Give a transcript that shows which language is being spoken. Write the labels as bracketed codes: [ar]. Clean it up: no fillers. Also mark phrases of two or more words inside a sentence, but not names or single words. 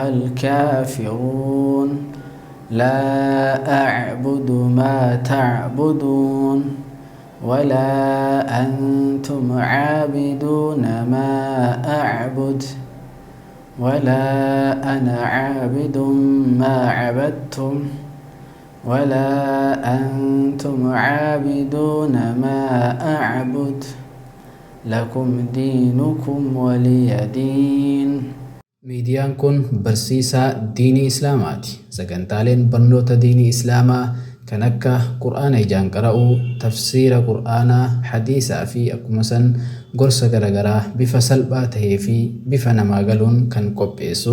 [ar] الكافرون لا أعبد ما تعبدون ولا أنتم عابدون ما أعبد ولا أنا عابد ما عبدتم ولا أنتم عابدون ما أعبد لكم دينكم ولي دين. [om] Miidiyaan kun barsiisaa diinii Islaamaati. Sagantaaleen barnoota diinii Islaamaa kan akka Qur'aana ijaan qara'uu, tafsiira Qur'aanaa, hadiisaa fi akkuma san gorsa garaagaraa bifa salphaa tahee fi bifa namaa galuun kan qopheessu.